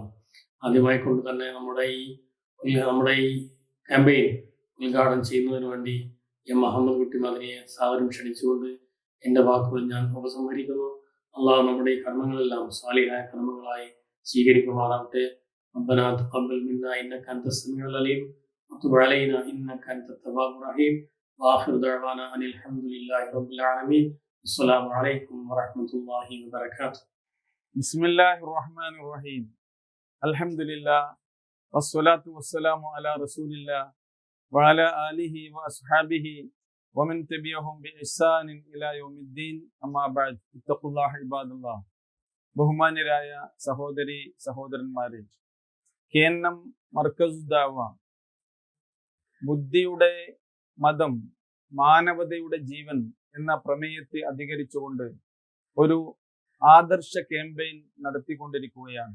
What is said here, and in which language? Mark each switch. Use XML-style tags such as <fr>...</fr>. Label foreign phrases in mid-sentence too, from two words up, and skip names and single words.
<ml>ആദ്യമായി കൊണ്ട് തന്നെ നമ്മുടെ ഈ ക്യാമ്പയിൻ ഉദ്ഘാടനം ചെയ്യുന്നതിന് വേണ്ടി എം മുഹമ്മദ് കുട്ടി മദനിയെ സാദരം ക്ഷണിച്ചുകൊണ്ട് എൻ്റെ വാക്കുകൾ ഞാൻ ഉപസംഹരിക്കുന്നു. അള്ളാഹു നമ്മുടെ ഈ കർമ്മങ്ങളെല്ലാം സാലിഹായ കർമ്മങ്ങളായി സ്വീകരിക്കുമാറാവട്ടെ.</ml> <ar>ربنا تقبل منا إنك أنت السميع العليم وتب علينا إنك أنت التواب الرحيم وآخر دعوانا أن الحمد لله رب العالمين. السلام عليكم ورحمة الله وبركاته. بسم الله الرحمن الرحيم. الحمد لله والصلاة والسلام على رسول الله وعلى آله وأصحابه ومن تبعهم بإحسان إلى يوم الدين. أما بعد اتقوا الله عباد الله.</ar> <ml>ബഹുമാന്യരായ സഹോദരി സഹോദരന്മാരെ, കേന്ദ്രം മർക്കസ് ദഅവ ബുദ്ധിയുടെ മതം മാനവതയുടെ ജീവൻ എന്ന പ്രമേയത്തെ അധികരിച്ചുകൊണ്ട് ഒരു ആദർശ ക്യാമ്പയിൻ നടത്തിക്കൊണ്ടിരിക്കുകയാണ്.</ml>